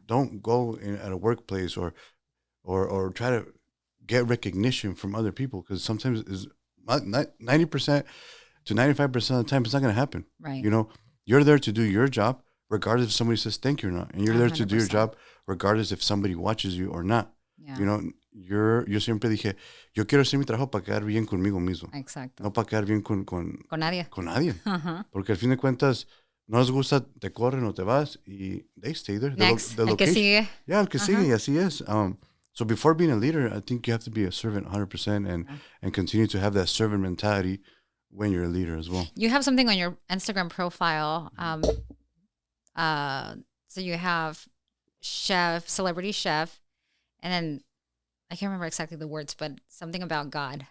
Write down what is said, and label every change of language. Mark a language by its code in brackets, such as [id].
[en] Don't go at a workplace or try to get recognition from other people, because sometimes it's 90% to 95% of the time it's not going to happen. Right. You know, you're there to do your job regardless if somebody says thank you or not. And you're there to do your 100%. job regardless if somebody watches you or not. Yeah. You know, [es] yo siempre dije, yo quiero hacer mi trabajo para quedar bien conmigo mismo. Exacto. No para quedar bien con nadie. Con nadie. Ajá. Porque al fin de cuentas, no les gusta, te corren o te vas, y [en] they stay there. Next, The [es] el que [en] location. [es] sigue. Yeah, el que sigue, y así es. [en] So before being a leader, I think you have to be a servant 100% and continue to have that servant mentality when you're a leader as well. You have something on your Instagram profile. So you have chef, celebrity chef, and then I can't remember exactly the words, but something about God.